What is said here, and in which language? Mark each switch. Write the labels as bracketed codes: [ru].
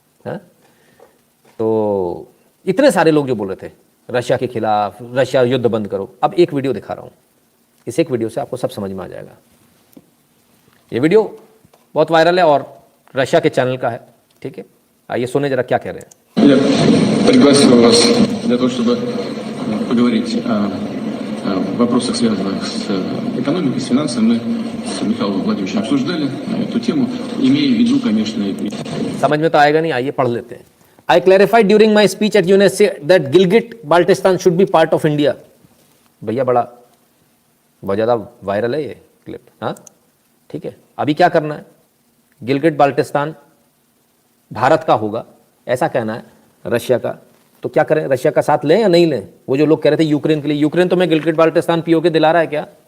[hi] हाँ, तो इतने सारे लोग जो बोल रहे थे रशिया के खिलाफ, रशिया युद्ध बंद करो। अब एक वीडियो दिखा रहा हूँ, इस एक वीडियो से आपको सब समझ में आ जाएगा। ये वीडियो बहुत वायरल है और रशिया के चैनल का है, ठीक है? आइए सुने जरा क्या कह रहे हैं। [ru] Я пригласил вас для того, чтобы поговорить о вопросах, связанных с экономикой, с финансами. Мы с Михаилом Владимировичем обсуждали эту тему, имея в виду, конечно, [hi] समझ में तो आएगा नहीं, आइए पढ़ लेते हैं। [en] I clarified during my speech at UNSC that Gilgit-Baltistan should be part of India. [hi] भैया बहुत ज़्यादा वायरल है ये क्लिप। हाँ ठीक है, अभी क्या करना है? गिलगिट बाल्टिस्तान भारत का होगा, ऐसा कहना है रशिया का। तो क्या करें, रशिया का साथ लें या नहीं लें? वो जो लोग कह रहे थे यूक्रेन के लिए, यूक्रेन तो मैं गिलगिट बाल्टिस्तान पीओके दिला रहा है क्या?